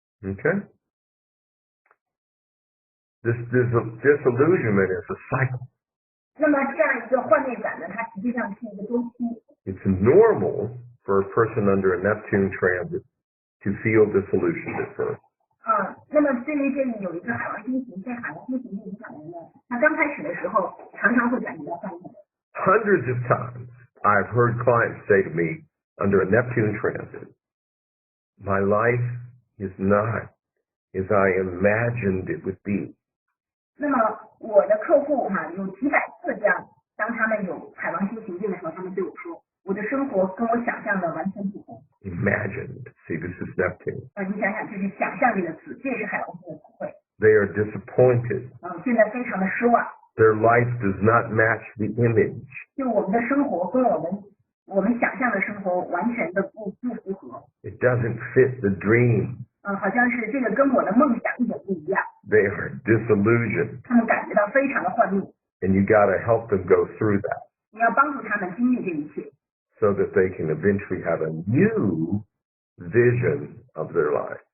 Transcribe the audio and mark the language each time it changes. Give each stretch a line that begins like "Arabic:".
English: Okay. This disillusionment is a cycle.
Chinese: 那么这样一个幻灭感呢，它实际上是一个周期。
English: It's normal for a person under a Neptune transit to feel disillusioned at first.
Chinese: 那么对于这有一个海王星被海王星行影响的人呢，他刚开始的时候常常会感觉到幻灭。
English: Hundreds of times I've heard clients say to me under a Neptune transit, my life is not as I imagined it would be.
Chinese: 那么我的客户有几百次这样，当他们有海王星行进的时候，他们对我说，我的生活跟我想象的完全不同。
English: Imagined. See, this is Neptune.
Chinese: 你想想，这是想象力的词，这是海王星的词汇。
English: They are disappointed.
Chinese: 现在非常的失望。
English: Their life does not match the image.
Chinese: 就我们的生活跟我们想象的生活完全的不符合。
English: It doesn't fit the dream.
Chinese: 好像是这个跟我的梦想一点不一样。
English: They are disillusioned.
Chinese: 他们感觉到非常的幻灭。
English: And you got to help them go through that.
Chinese: 你要帮助他们经历这一切。
English: So that they can eventually have a new vision of their life.